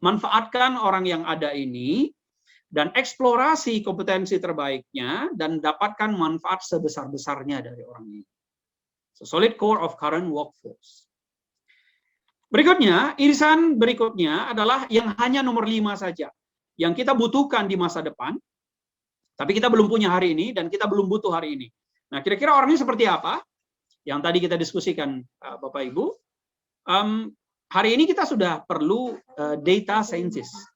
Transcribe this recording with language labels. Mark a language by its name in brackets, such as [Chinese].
[Indonesian] Manfaatkan orang yang ada ini dan eksplorasi kompetensi terbaiknya dan dapatkan manfaat sebesar-besarnya dari orang ini. [English] So, solid core of current workforce. [Indonesian] Berikutnya, irisan berikutnya adalah yang hanya nomor 5 saja. Yang kita butuhkan di masa depan, tapi kita belum punya hari ini dan kita belum butuh hari ini. Nah, kira-kira orangnya seperti apa? Yang tadi kita diskusikan, Bapak Ibu. Hari ini kita sudah perlu data scientist.